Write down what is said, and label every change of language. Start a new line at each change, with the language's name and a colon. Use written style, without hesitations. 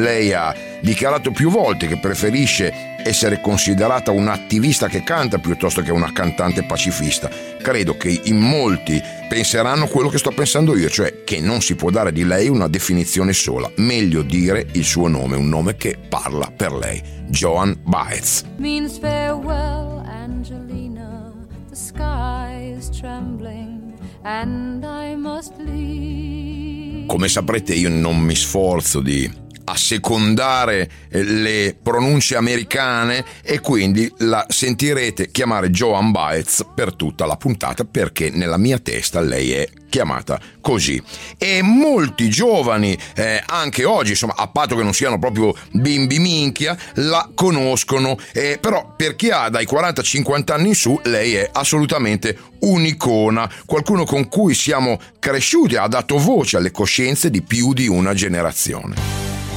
Italian: Lei ha dichiarato più volte che preferisce essere considerata un'attivista che canta piuttosto che una cantante pacifista. Credo che in molti penseranno quello che sto pensando io, cioè che non si può dare di lei una definizione sola, meglio dire il suo nome, un nome che parla per lei: Joan Baez.
English: Means farewell, Angelina. The sky is trembling and I must leave.
Italian: Come saprete, io non mi sforzo di assecondare le pronunce americane e quindi la sentirete chiamare Joan Baez per tutta la puntata, perché nella mia testa lei è chiamata così. E molti giovani anche oggi, insomma, a patto che non siano proprio bimbi minchia, la conoscono, però per chi ha dai 40-50 anni in su, lei è assolutamente un'icona, qualcuno con cui siamo cresciuti, ha dato voce alle coscienze di più di una generazione.